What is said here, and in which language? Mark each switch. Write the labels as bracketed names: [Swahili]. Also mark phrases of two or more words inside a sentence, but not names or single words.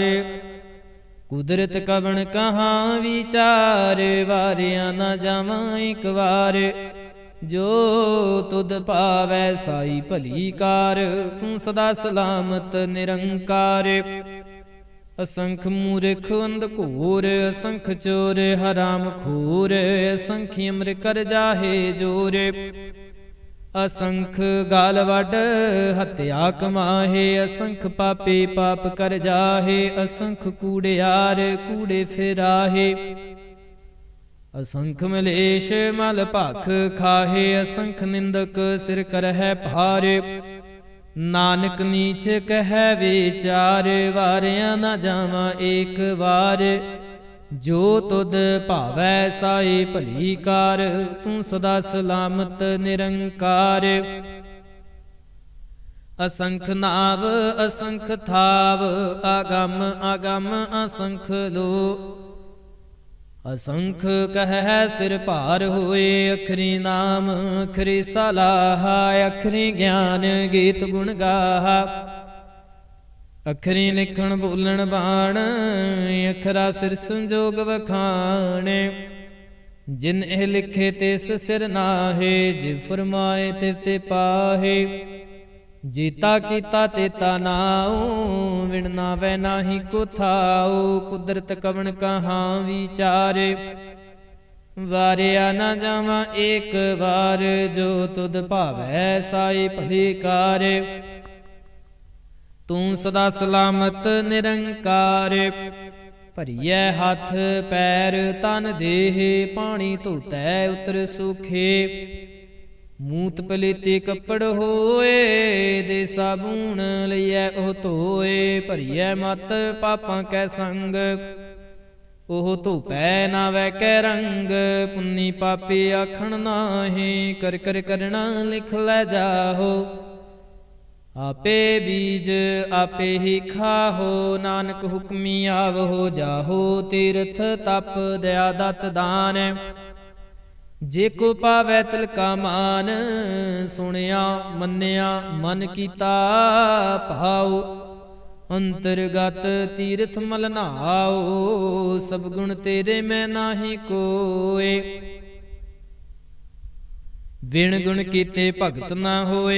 [Punjabi] ਕੁਦਰਤ ਕਵਣ ਕਹਾਂ ਵਿਚਾਰ ਵਾਰਿਆ ਨਾ ਜਾਵਾਂ ਇਕ ਵਾਰ। ਜੋ ਤੁਧ ਭਾਵੈ ਸਾਈ ਭਲੀ ਕਾਰ ਤੂੰ ਸਦਾ ਸਲਾਮਤ ਨਿਰੰਕਾਰ। ਅਸੰਖ ਮੂਰਖ ਅੰਧਕੂਰ, ਅਸੰਖ ਚੋਰ ਹਰਾਮ ਖੂਰ, ਅਸੰਖ ਅਮਰ ਕਰ ਜਾਹੇ ਜੋਰ। ਅਸੰਖ ਗਾਲ ਵਡ ਹਤਿਆ ਕਮਾਹੇ, ਅਸੰਖ ਪਾਪੀ ਪਾਪ ਕਰ ਜਾਹੇ। ਅਸੰਖ ਕੂੜਿਆਰ ਕੂੜੇ ਫਿਰਾਹੇ, ਅਸੰਖ ਮਲੇਸ਼ ਮਲ ਭਖ ਖਾਹੇ। ਅਸੰਖ ਨਿੰਦਕ ਸਿਰ ਕਰਹੈ ਭਾਰੇ, ਨਾਨਕ ਨੀਚ ਕਹੈ ਵਿਚਾਰ। ਵਾਰਿਆ ਨ ਜਾਵਾ ਏਕ ਵਾਰ, ਜੋ ਤੁਦ ਭਾਵੈ ਸਾਈ ਭਲੀ ਕਾਰ। ਤੂ ਸਦਾ ਸਲਾਮਤ ਨਿਰੰਕਾਰ। ਅਸੰਖ ਨਾਵ ਅਸੰਖ ਥਾਵ, ਆਗਮ ਆਗਮ ਅਸੰਖ ਲੋ। ਅਸੰਖ ਕਹੈ ਸਿਰ ਭਾਰ ਹੋਏ, ਅਖਰੀ ਨਾਮ ਅਖਰੀ ਸਲਾਹਾ। ਅਖਰੀ ਗਿਆਨ ਗੀਤ ਗੁਣ ਗਾਹਾ, ਅਖਰੀ ਲਿਖਣ ਬੋਲਣ ਬਾਣ। ਅਖਰਾ ਸਿਰ ਸੰਜੋਗ ਵਖਾਣ, ਜਿਨ ਏਹ ਲਿਖੇ ਤਿਸ ਸਿਰ ਨਾਹੇ। ਜਿਵ ਫਰਮਾਏ ਤਿਵ ਤੇ ਪਾਹੇ, ਜੀਤਾ ਕੀਤਾ ਤੇਤਾ ਨਾਊ। ਵਿਣ ਨਾਵੈ ਨਾਹਿ ਕੋ ਥਾਊ, ਕੁਦਰਤ ਕਵਣ ਕਹਾਂ ਵਿਚਾਰੇ। ਵਾਰਿਆ ਨ ਜਾਵਾ ਏਕ ਬਾਰ, ਜੋ ਤੁਦ ਭਾਵੈ ਸਾਈ ਭਲੀ ਕਾਰ। ਤੂ ਸਦਾ ਸਲਾਮਤ ਨਿਰੰਕਾਰ। ਭਰੀਐ ਹਥ ਪੈਰ ਤਨ ਦੇਹ, ਪਾਣੀ ਧੋਤੈ ਉਤਰ ਸੁਖੇ। ਮੂਤ ਪਲੀਤੀ ਕਪੜ ਹੋਏ, ਦੇ ਸਾਬੂਣ ਲਈਐ ਓਹ ਧੋਏ। ਭਰੀਐ ਮਤ ਪਾਪਾਂ ਕੈ ਸੰਗ, ਓਹ ਧੋਪੈ ਨਾਵੈ ਕੈ ਰੰਗ। ਪੁੰਨੀ ਪਾਪੀ ਆਖਣ ਨਾਹਿ, ਕਰ ਕਰ ਕਰਨਾ ਲਿਖ ਲੈ ਜਾਹੋ। ਆਪੇ ਬੀਜ ਆਪੇ ਹੀ ਖਾਹੋ, ਨਾਨਕ ਹੁਕਮੀ ਆਵਹੋ ਜਾਹੋ। ਤੀਰਥ ਤਪ ਦਇਆ ਦਤ ਦਾਨ, ਜੇ ਕੋ ਪਾਵੈ ਤਿਲ ਕਾ ਮਾਨ। ਸੁਣਿਆ ਮੰਨਿਆ ਮਨ ਕੀਤਾ ਭਾਵ, ਅੰਤਰਗਤ ਤੀਰਥ ਮਲ ਨਹਾਓ। ਸਭ ਗੁਣ ਤੇਰੇ ਮੈਂ ਨਾਹਿ ਕੋਇ, ਬਿਨ ਗੁਣ ਕੀਤੇ ਭਗਤ ਨਾ ਹੋਏ।